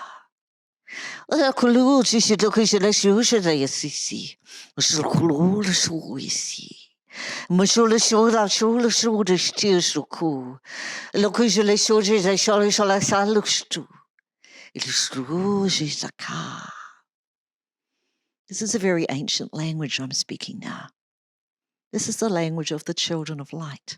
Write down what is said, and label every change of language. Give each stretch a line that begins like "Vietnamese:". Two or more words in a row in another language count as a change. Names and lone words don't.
English: Akulushi shitokushi la shusha da yasisi. Shokulula shuisi. Moshula shoda shula shuda stir shuku. Lokushi la shoja da shola shola salustu. Illustruji saka. This is a very ancient language I'm speaking now. This is the language of the children of light.